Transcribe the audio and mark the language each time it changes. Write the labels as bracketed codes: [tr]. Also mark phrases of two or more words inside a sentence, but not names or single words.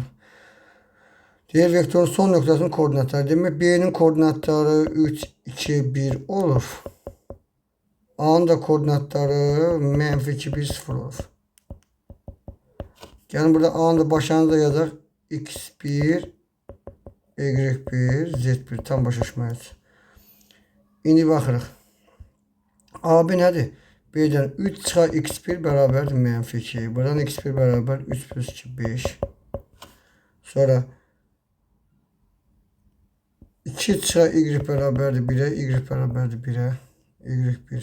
[tr] Diğer vektörün son noktasının koordinatları. Demek B'nin koordinatları 3, 2, 1 olur. A'nın da koordinatları -2, 1, 0 olur. Yani burada A'nın da başlangıçta yazar x1, y1, z1 tam başlaşmayız. [az] İndi baxırıq. AB nədir? B'den 3 çıxar x1 bərabərdir -2. Buradan x1 bərabər 3 plus 2, 5. Sonra 2 çıxar y bərabərdir 1'ə, y bərabərdir 1'ə, y1.